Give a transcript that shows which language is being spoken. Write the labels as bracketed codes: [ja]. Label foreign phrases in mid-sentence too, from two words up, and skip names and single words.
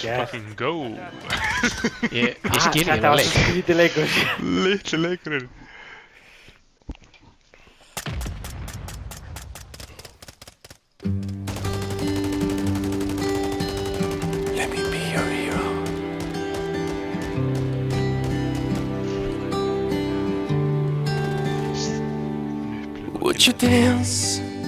[is] Vel gert. [en] fucking go. [is] Ég skil ekki Þetta þennan var leik. svo skrítið leikur. Litli leikurinn. [en] Let me be your hero. Would you dance